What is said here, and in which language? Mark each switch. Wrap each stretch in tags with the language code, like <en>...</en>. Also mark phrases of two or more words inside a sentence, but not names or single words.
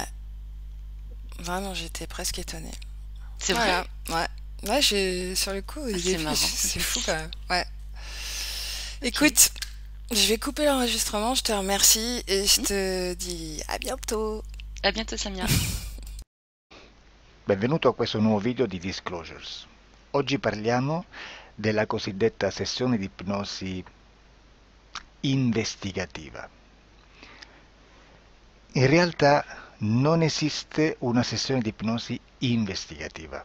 <fr>Vraiment, j'étais presque étonnée. C'est vrai? Ouais. Ouais, sur le coup, c'est marrant. c'est fou quand même. Ouais. Écoute, Je vais couper l'enregistrement, je te remercie et je te dis à bientôt. À bientôt, Samia.</fr> <it>Benvenuto a questo nuovo video di Disclosures. Oggi parliamo della cosiddetta sessione di ipnosi investigativa. In realtà non esiste una sessione di ipnosi investigativa.</it>